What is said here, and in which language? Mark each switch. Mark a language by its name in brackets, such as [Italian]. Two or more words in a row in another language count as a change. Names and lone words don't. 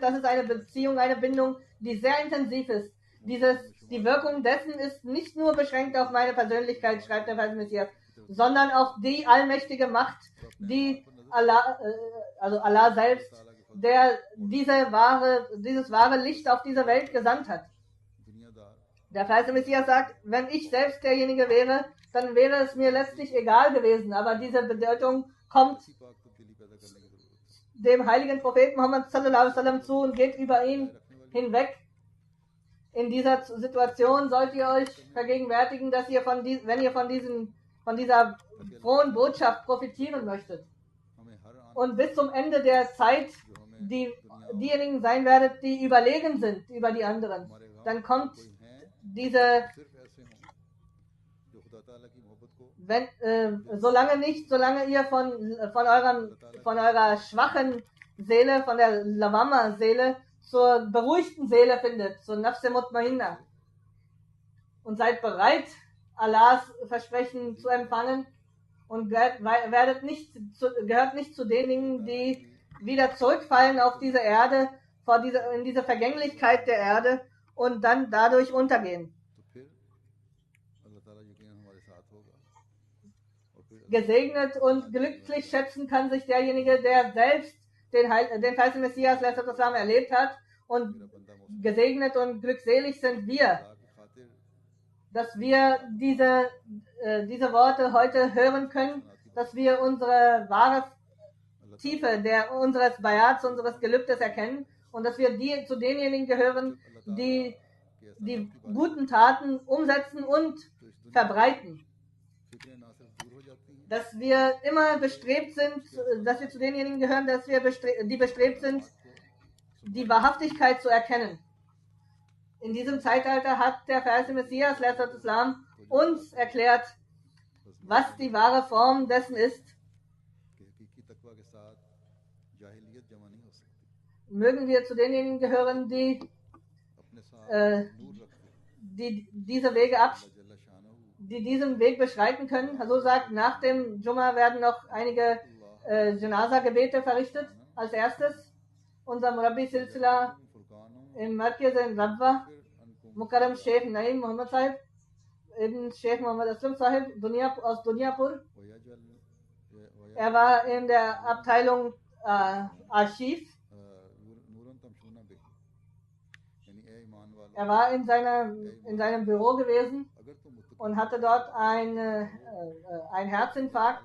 [German] Das ist eine Beziehung, eine Bindung, die sehr intensiv ist. Die Wirkung dessen ist nicht nur beschränkt auf meine Persönlichkeit, schreibt der Vers Messias, sondern auf die allmächtige Macht, die Allah, also Allah selbst, der dieses wahre Licht auf diese Welt gesandt hat. [Urdu] دنیادار [German] Der Vers Messias sagt, wenn ich selbst derjenige wäre, dann wäre es mir letztlich egal gewesen. Aber diese Bedeutung kommt [Urdu] اسی پاک تبدیلی پیدا کرنے کی ضرورت ہے [German] dem heiligen Propheten Muhammad [Arabic] صلى الله عليه وسلم [German] zu und geht über ihn hinweg. In dieser Situation sollt ihr euch vergegenwärtigen, dass ihr wenn ihr von dieser frohen Botschaft profitieren möchtet [Urdu] ہمیں ہر آن [German] und bis zum Ende der Zeit [Urdu] جو ہمیں [German] diejenigen sein werdet, die überlegen sind über die anderen, [Urdu] ہمارے گاؤں [German] dann kommt [Urdu] کوئی ہیں [German] diese, [Urdu] صرف ایسے ہوں جو خدا تعالیٰ کی محبت کو [German] solange ihr von eurer schwachen Seele, von der Lawama-Seele zur beruhigten Seele findet, zur [Urdu] نفس مطمئنہ, [German] und seid bereit, Allahs Versprechen zu empfangen, und gehört nicht zu denjenigen, die wieder zurückfallen auf diese Erde, in diese Vergänglichkeit der Erde und dann dadurch untergehen. [Urdu] تو پھر اللہ تعالیٰ یقیناً ہمارے ساتھ ہوگا اور پھر [German] Gesegnet und glücklich schätzen kann sich derjenige, der selbst den falschen Messias erlebt hat, und [Urdu] میرا بندہ مسلم [German] gesegnet und glückselig sind wir, [Urdu] خدا کی خاطر [German] dass wir diese Worte heute hören können, dass wir unsere wahre Tiefe unseres Bayats, unseres Gelübdes erkennen, und dass wir zu denjenigen gehören, die die guten Taten umsetzen und verbreiten. [Urdu] فکریں نہ صرف [German] dass wir immer bestrebt sind, dass wir zu denjenigen gehören, die bestrebt sind, die Wahrhaftigkeit zu erkennen. In diesem Zeitalter hat der verheißene Messias, Islam, uns erklärt, was die wahre Form dessen ist. Mögen wir zu denjenigen gehören, die diesen Weg beschreiten können. Also sagt, nach dem Jumma werden noch einige Janaza-Gebete verrichtet. Als erstes unser [Urdu] مربی سلسلہ [German] im Markaz in Rabwa, Mukarram Sheikh Naim Muhammad Sahib, Ibn Sheikh Muhammad Aslam Sahib aus Duniapur. Er war in der Abteilung Archiv. Er war in seinem Büro gewesen und hatte dort einen Herzinfarkt.